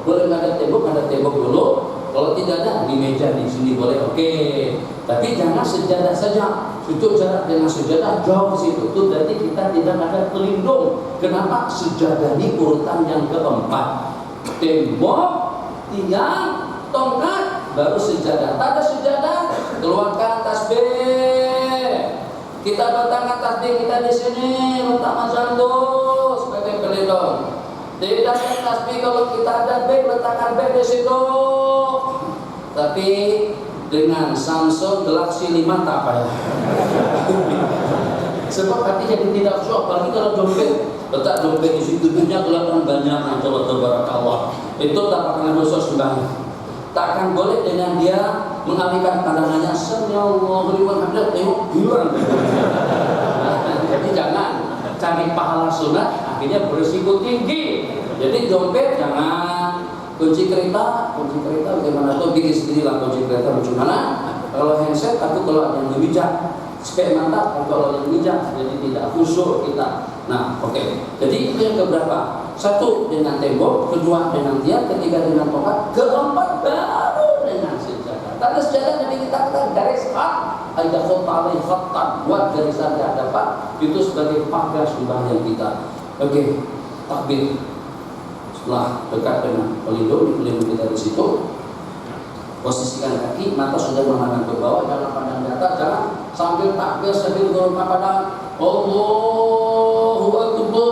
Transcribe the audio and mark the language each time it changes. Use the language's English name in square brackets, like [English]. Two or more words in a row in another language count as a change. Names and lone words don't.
[Malay] Boleh nggak ada tembok dulu. Kalau tidak ada di meja di sini boleh, oke. Tapi jangan sejadah saja. Itu jarak dengan sejadah jauh ke situ. Itu berarti kita tidak ada pelindung. Kenapa? Sejadah ini urutan yang keempat. Tembok, tiang, tongkat, baru sejadah. Tak ada sejadah, keluarkan tasbih. Kita letakkan tasbih kita di sini, letak mazandu sebagai pelindung. Tidak ada tasbih kalau kita ada beg, letakkan beg di situ. Tapi dengan Samsung Galaxy 5 tak payah. Sebab hati jadi tidak khusyuk. Apalagi kalau dompet, letak dompet di situ, duitnya kelihatan banyak. Coba tabarakallah. Itu tak akan dosa sembahyang. Takkan boleh dengan dia mengalihkan pandangannya [Arabic] صلى الله عليه وسلم, [Malay] tengok hilang. Jadi jangan cari pahala sunat, akhirnya berisiko tinggi. Jadi dompet jangan, kunci kereta bagaimana tuh bikin sendiri lah kunci kereta bagaimana. Kalau handset aku kalau ada yang bijak, spek mantap kalau yang bijak, jadi tidak khusyuk kita. Nah, oke. Jadi itu yang keberapa? 1 dengan tembok, kedua dengan tiang, ketiga dengan tongkat, keempat baru dengan sejadah. Tanda sejadah Nabi kita garis hak, ada khutbah khattan, buat garisan di hadapan itu sebagai pagar sembahyang kita. Oke, takbir. Setelah dekat dengan pelindung kita di situ, posisikan kaki, mata sudah memandang ke bawah, jangan pandang di atas, jangan sambil takbir sambil berdoa pada [Arabic] الله أكبر.